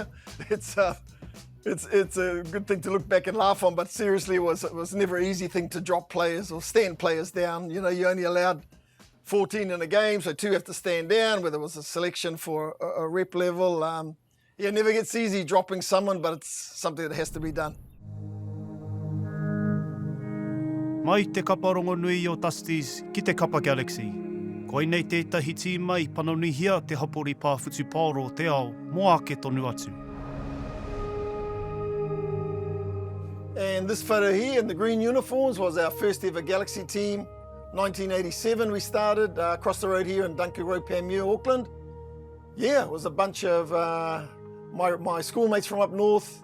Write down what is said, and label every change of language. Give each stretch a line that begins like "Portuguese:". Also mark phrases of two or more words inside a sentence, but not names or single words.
English: It's a good thing to look back and laugh on, but seriously, it was never an easy thing to drop players or stand players down. You know, you only allowed 14 in a game, so 2 have to stand down, whether it was a selection for a rep level. Yeah, it never gets easy dropping someone, but it's something that has to be done.
Māori: Mai te kapa rongonui o Dusties ki te kapa Galaxy. Koe nei tētahi tīma I panonihia te hapori pāwhutu Paoro o te ao, mo ake tonu atu.
English: And this photo here in the green uniforms was our first ever Galaxy team. 1987 we started across the road here in Dunker Road, Panmure, Auckland. Yeah, it was a bunch of my schoolmates from up north.